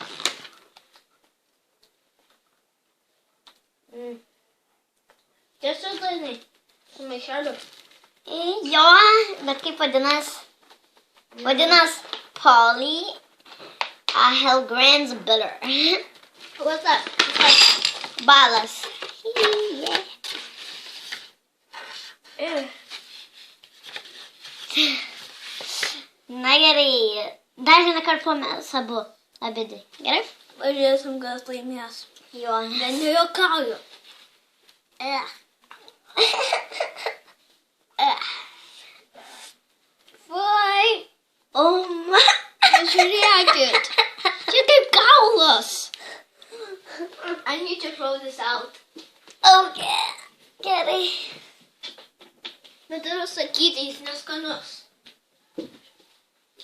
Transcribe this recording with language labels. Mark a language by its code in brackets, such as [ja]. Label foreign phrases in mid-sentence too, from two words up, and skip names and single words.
[lt] Tiesiog dainai. Su maišeliu. Jo, bet kaip vadinas? Vadinas Polly Hellgrens Butter. [en] What's up? [lt] Balas. Na gerai. Dar vieną kartą po mes abidvi. Gerai? Pažiūrėsim, kas laimės. Jo. Bet nejuokauju. Vai. Žiūrėkit. Čia kaip kaulas. [en] I need to throw this out. [lt] Okay. Gerai. Bet turiu sakyti, jis neskanus.